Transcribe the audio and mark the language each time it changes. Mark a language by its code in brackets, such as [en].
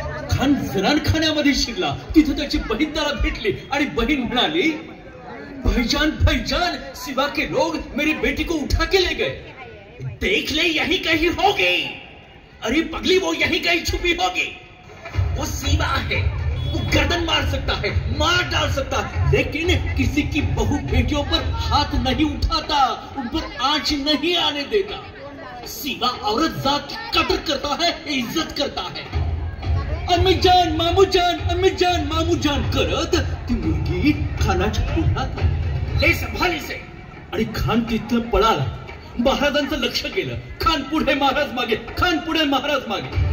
[mr] खान जनानखान्यामध्ये शिरला। तिथे त्याची बहीण त्याला भेटली आणि बहीण म्हणाली, [hi] भाईजान भाईजान, सिवा के लोग मेरी बेटी को उठा के ले गए। देख ले यही कहीं होगी। अरे पगली, वो यही कहीं छुपी होगी। वो सिवा है, वो गर्दन मार सकता है, मार डाल सकता है, लेकिन किसी की बहू बेटियों पर हाथ नहीं उठाता, उन पर आंच नहीं आने देता। सिवा औरत जात की कदर करता है, इज्जत करता है। [mr] अम्मी जान मामू जान करत ती मुलगी खानाच्या पुढ्यात ले संभाली से आणि खान तिथं पळाला। महाराजांचं लक्ष गेलं। खान पुढे महाराज मागे, खान पुढे महाराज मागे।